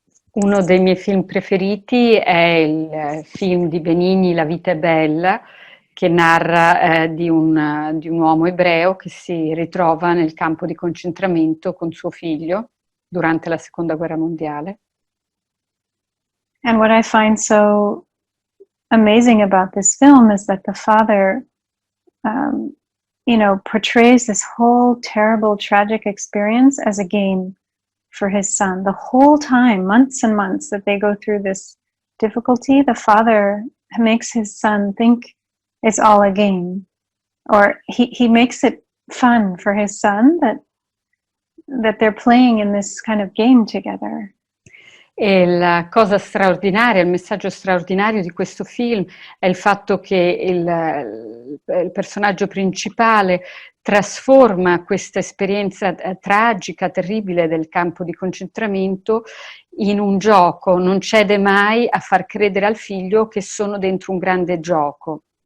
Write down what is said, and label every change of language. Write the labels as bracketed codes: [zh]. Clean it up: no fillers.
[it] uno dei miei film preferiti è il film di Benigni, La vita è bella, che narra di un uomo ebreo che si ritrova nel campo di concentramento con suo figlio durante la Seconda Guerra Mondiale. [en] And what I find so amazing about this film is that the father, portrays this whole terrible, tragic experience as a game for his son. The whole time, months and months that they go through this difficulty, the father makes his son think it's all a game. Or he makes it fun for his son that they're playing in this kind of game together. [it] E la cosa straordinaria, il messaggio straordinario di questo film è il fatto che il personaggio principale trasforma questa esperienza tragica, terribile del campo di concentramento in un gioco, non cede mai a far credere al figlio che sono dentro un grande gioco.